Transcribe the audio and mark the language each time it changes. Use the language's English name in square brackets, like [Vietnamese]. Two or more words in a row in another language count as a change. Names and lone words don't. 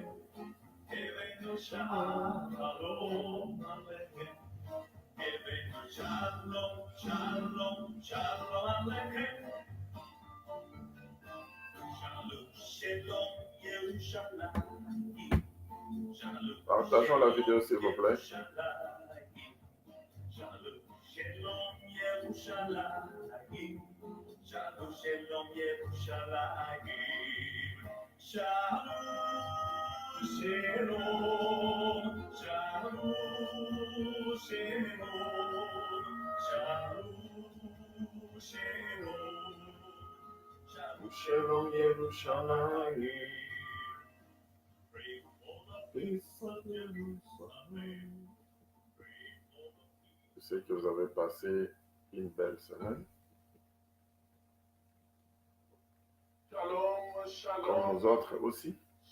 [Hebrew] אלוהינו שלום עליכם, אלוהינו שלום, שלום, שלום עליכם, שלום, שלום ירושלים, שלום. [French] Partageons la vidéo, s'il vous plaît. [Hebrew] שלום, שלום ירושלים. שלום, שלום, ירושלים. שלום, שלום, שלום, שלום, שלום, שלום, שלום, ירושלים. [French] Je sais que vous avez passé une belle semaine. Shalom, Comme shalom, nous autres aussi. Nous